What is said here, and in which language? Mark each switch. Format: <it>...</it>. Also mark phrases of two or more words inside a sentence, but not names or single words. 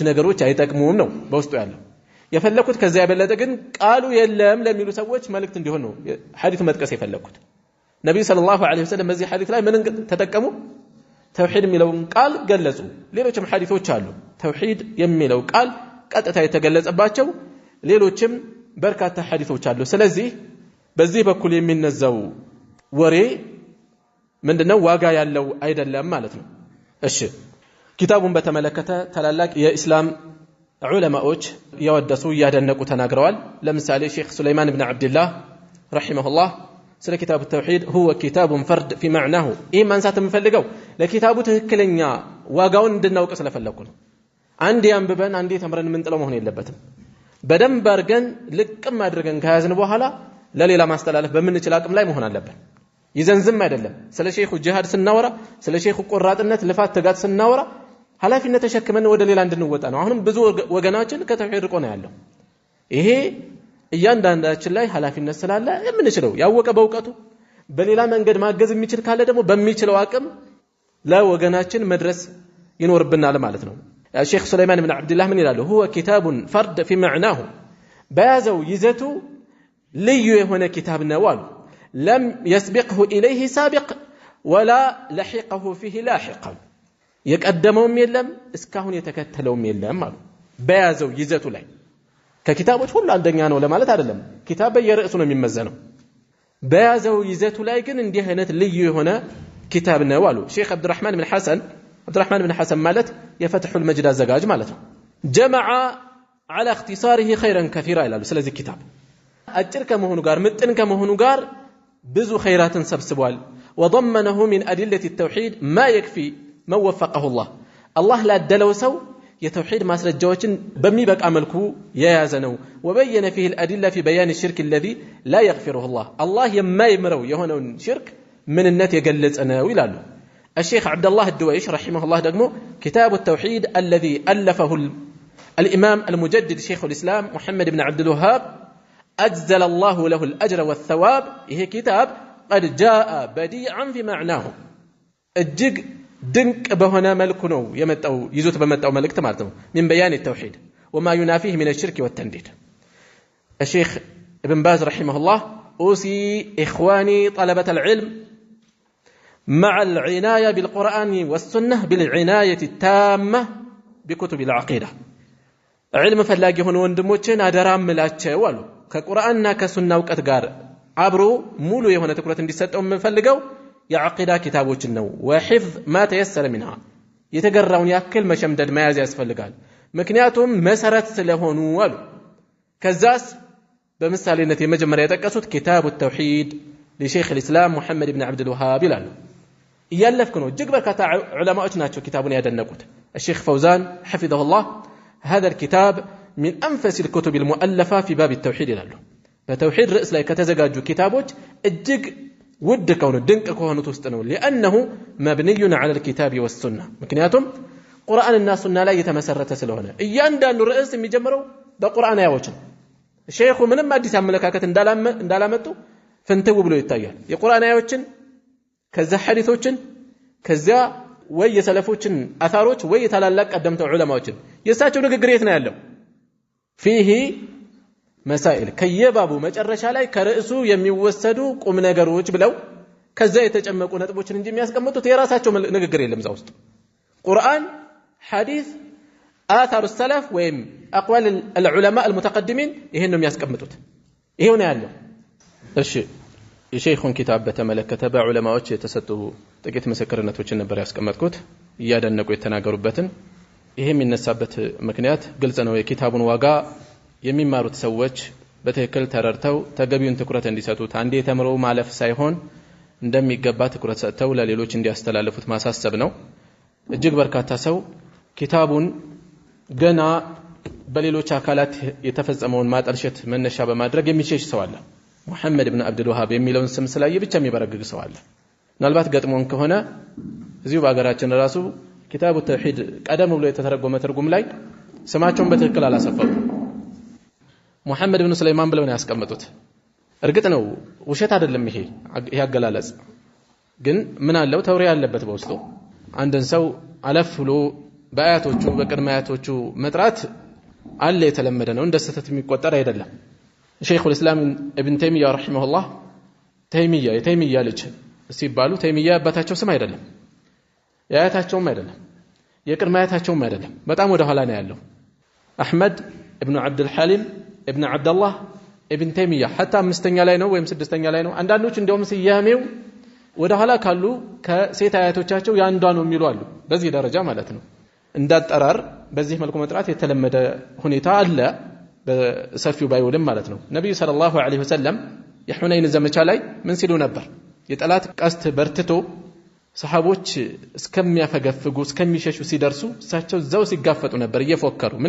<am>ነገሮች አይጠቅሙም ነው በውስጡ ያለው የፈለኩት ከዛ ያበለጠ ግን ቃሉ የለም ለሚሉ ሰዎች መልእክት እንዲሆን ነው ሐዲስ መጥቀስ የፈለኩት ነብዩ</am> <ar>صلى الله عليه وسلم</ar> <am>በዚህ ሐዲስ ላይ ምን ተጠቀሙ ተውሂድ የሚለውን ቃል ገለጹ ሌሎችም ሐዲሶች አሉ ተውሂድ የሚለው ቃል ቀጥታ የተገለጸባቸው ሌሎችም በርካታ ሐዲሶች አሉ ስለዚህ በዚህ በኩል የሚነዛው ወሬ ምንድነው ዋጋ ያለው አይደለም ማለት ነው እሺ ኪታቡን በተመለከተ ታላላቅ የኢስላም ዑለማዎች ያወደሱ ያደነቁ ተናግረዋል ለምሳሌ ሼክ ሱለይማን ኢብኑ አብዱላህ ረሂመሁላህ ስለ ኪታቡ ተውሂድ</am> <ar>هو كتاب فرد في معناه</ar> <am>ይሄ ማንሳት የምፈልገው ለኪታቡ ትክክለኛ ዋጋውን እንድናውቅ ስለፈለኩ ነው አንዴ አንብበን አንዴ ተምረን ምንጥለው መሆን የለበትም በደንብ አድርገን ልቅም አድርገን ከያዝን በኋላ ለሌላ ማስተላለፍ በምንችል አቅም ላይ መሆን አለበት ይዘንዝም አይደለም ስለ ሼኹ ጂሃድ ስናወራ ስለ ሼኹ ቆራጥነት ልፋት ተጋት ስናወራ ኃላፊነት ተሸክመን ወደ ሌላ እንድንወጣ ነው አሁንም ብዙ ወገናችን ከተውሂድ ርቆ ነው ያለው ይሄ እያንዳንዳችን ላይ ኃላፊነት ስላለ የምንችለው ያወቀ በእውቀቱ በሌላ መንገድ ማገዝ የሚችል ካለ ደግሞ በሚችለው አቅም ለወገናችን መድረስ ይኖርብናል ማለት ነው ሼክ ሱለይማን ኢብኑ አብዱላህ ምን ይላሉ</am> <ar>هو كتاب فرد في معناه</ar> <am>በያዘው ይዘቱ ልዩ የሆነ ኪታብ ነው አሉ</am> <ar>لم يسبقه إليه سابق ولا لحقه فيه لاحق</ar> <am>የቀደመውም የለም እስካሁን የተከተለውም የለም አሉ በያዘው ይዘቱ ላይ ከኪታቦች ሁሉ አንደኛ ነው ለማለት አይደለም ኪታብ በየርዕሱ ነው የሚመዘነው በያዘው ይዘቱ ላይ ግን እንዲህ አይነት ልዩ የሆነ ኪታብ ነው አሉ ሼክ አብዱራህማን ኢብኑ ሐሰን ማለት የፈትሁል መጅድ አዘጋጅ ማለት ነው</am> <ar>جمع على اختصاره خيرا كثيرا</ar> <am>ይላሉ ስለዚህ ኪታብ አጭር ከመሆኑ ጋር ምጥን ከመሆኑ ጋር ብዙ ኸይራትን ሰብስቧል</am> <ar>وضمنه من أدلة التوحيد ما يكفي من وفقه الله لا دلو سو</ar> <am>የተውሂድ ማስረጃዎችን በሚበቃ መልኩ የያዘ ነው</am> <ar>وبين فيه الادله في بيان الشرك الذي لا يغفره الله</ar> <am>የማይምረው የሆነውን ሽርክ ምንነት የገለጸ ነው ይላሉ</am> <ar>الشيخ عبد الله الدويش رحمه الله ደግሞ كتاب التوحيد الذي الفه الامام المجدد شيخ الاسلام محمد بن عبد الوهاب اجزل الله له الاجر والثواب ይሄ كتاب قد جاء بديعا في معناه</ar> <am>እጅግ ድንቅ በሆነ መልኩ ነው የመጣው ይዞት በመጣው መልእክት ማለት ነው</am> <ar>من بيان التوحيد وما ينافيه من الشرك والتنديد الشيخ ابن باز رحمه الله أوصي إخواني طلبة العلم مع العناية بالقرآن والسنة بالعناية التامة بكتب العقيدة علم فلاقي هون وندموچن</ar> <am>አደራም ምላቸው አሉ ከቁርአንና ከሱና ዕውቀት ጋር አብሮ ሙሉ የሆነ ትኩረት እንዲሰጠው የምፈልገው የዓቂዳ ኪታቦችን ነው</am> <ar>وحفظ ما تيسر منها</ar> <am>የተገራውን ያክል መሸምደድ መያዝ ያስፈልጋል ምክንያቱም መሰረት ስለሆኑ አሉ ከዛስ በምሳሌነት የመጀመሪያ የጠቀሱት</am> <ar>كتاب التوحيد لشيخ الإسلام محمد بن عبد الوهاب</ar> <am>ይላሉ እያለፍኩ ነው እጅግ በርካታ ዑለማዎች ናቸው ኪታቡን ያደነቁት الشيخ</am> <ar>فوزان حفظه الله هذا الكتاب من أنفس الكتب المؤلفة في باب التوحيد</ar> <am>ይላሉ በተውሂድ ርዕስ ላይ ከተዘጋጁ ኪታቦች እጅግ ውድ ከሆኑ ድንቅ ከሆኑት ውስጥ ነው</am> <ar>لانه مبني على الكتاب والسنه</ar> <am>ምክንያቱም ቁርአንና ሱና ላይ የተመሰረተ ስለሆነ እያንዳንዱ ርዕስ የሚጀምረው በቁርአን አያዎች ነው ሼኹ ምንም አዲስ አመለካከት እንዳላመጡ ፍንትው ብሎ ይታያል የቁርአን አያዎችን ከዛ ሐዲሶችን ከዛ ወይ የሰለፎችን አثاሮች ወይ ታላላቅ ቀደምት ዑለማዎችን የሳቸው ንግግር የት ነው ያለው فيه مسائل ከየባቡ መጨረሻ ላይ ከርዕሱ የሚወሰዱ ቁም ነገሮች ብለው ከዛ የተጨመቁ ነጥቦችን እንጂ የሚያስቀምጡት የራሳቸው ንግግር የለም እዛ ውስጥ ቁርአን ሐዲስ</am> <ar>آثار السلف</ar> <am>ወይም</am> <ar>أقوال العلماء المتقدمين</ar> <am>ይሄን ነው የሚያስቀምጡት ይሄው ነው ያለው እሺ የሼኹን ኪታብ በተመለከተ በዑለማዎች የተሰጡ ጥቂት ምስክርነቶችን ነበር ያስቀመጥኩት እያደነቁ የተናገሩበትን ይሄ የሚነሳበት ምክንያት ግልጽ ነው የኪታቡን ዋጋ የሚማሩት ሰዎች በትክክል ተረድተው ተገቢውን ትኩረት እንዲሰጡት አንዴ ተምረው ማለፍ ሳይሆን እንደሚገባ ትኩረት ሰጥተው ለሌሎች እንዲያስተላልፉት ማሳሰብ ነው እጅግ በርካታ ሰው ኪታቡን ገና በሌሎች አካላት የተፈጸመውን ማጠልሸት መነሻ በማድረግ የሚሸሽ ሰው አለ محمد بن عبد الوهاب የሚለውን ስም ስላየ ብቻ የሚበረግግ ሰው አለ ምናልባት ገጥሞን ከሆነ እዚሁ በአገራችን ራሱ ኪታቡ ተውሂድ ቀደም ብሎ የተተረጎመ ትርጉም ላይ ስማቸውን በትክክል አላሰፈሩ محمد بن سليمان ብለው ነው ያስቀመጡት እርግጥ ነው ውሸት አይደለም ይሄ ያገላለጽ ግን ምን አለው ተውሪያ ያለበት በውስጡ አንድን ሰው አለፍ ብሎ በአያቶቹ በቅድማያቶቹ መጥራት አለ የተለመደ ነው እንደ ስህተት የሚቆጠር አይደለም ሼኹ</am> <ar>الاسلام ابن تيميه رحمه الله</ar> <am>ተይሚያ ልጅ ሲባሉ ተይሚያ አባታቸው ስም አይደለም ያያታቸውም አይደለም የቅድማያታቸውም አይደለም በጣም ወደ ኋላ ነው ያለው አህመድ ابن عبد الحليم ابن عبد الله ابن تيميه حتى አምስተኛ ላይ ነው ወይም ስድስተኛ ላይ ነው አንዳንዶች እንደውም ሲያሜው ወደ ኋላ ካሉ ከሴት አያቶቻቸው ያንዷ ነው የሚሉ አሉ በዚህ ደረጃ ማለት ነው እንዳጠራር በዚህ መልኩ መጥራት የተለመደ ሁኔታ አለ በሰፊው ባይውልም ማለት ነው ነብዩ</am> <ar>صلى الله عليه وسلم</ar> <am>የሁነይን ዘመቻ ላይ ምን ሲሉ ነበር የጠላት ቀስት በርትቶ ሰሃቦች እስከሚያፈገፍጉ እስከሚሸሹ ሲደርሱ እሳቸው ዘው ሲጋፈጡ ነበር እየፎከሩ ምን</am>